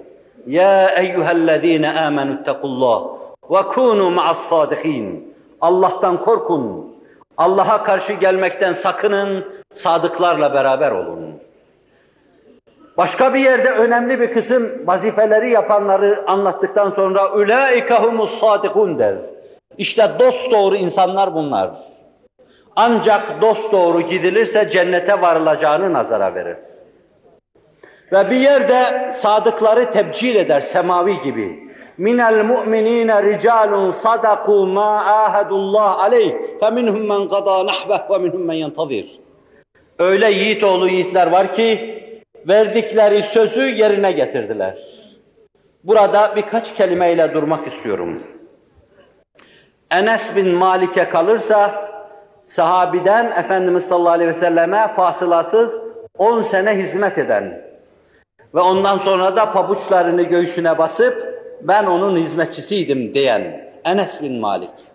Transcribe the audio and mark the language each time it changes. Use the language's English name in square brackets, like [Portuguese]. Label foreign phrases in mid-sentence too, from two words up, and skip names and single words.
[Arabic] يا أيها الذين آمنوا اتقوا الله وكونوا مع الصادقين. [Turkish] Allah'tan korkun. Allah'a karşı gelmekten sakının, sadıklarla beraber olun. Başka bir yerde önemli bir kısım vazifeleri yapanları anlattıktan sonra [Arabic] اُولَٰئِكَ هُمُ الصَّادِقُونَ [Turkish] der. İşte dosdoğru insanlar bunlar. Ancak dosdoğru gidilirse cennete varılacağını nazara verir. Ve bir yerde sadıkları tebcil eder, semavi gibi. [Arabic] مِنَ الْمُؤْمِنِينَ رِجَالٌ صَدَقُوا مَا آهَدُوا اللّٰهَ عَلَيْهِ فَمِنْهُمْ مَنْ قَضَى نَحْبَهُ وَمِنْهُمْ مَنْ يَنْتَظِرُ. [Turkish] Öyle yiğit oğlu yiğitler var ki, verdikleri sözü yerine getirdiler. Burada birkaç kelimeyle durmak istiyorum. Enes bin Malik'e kalırsa, sahabiden Efendimiz [Arabic] صلى الله عليه وسلم [Turkish] fasılasız 10 sene hizmet eden ve ondan sonra da pabuçlarını göğsüne basıp ben onun hizmetçisiydim diyen Enes bin Malik.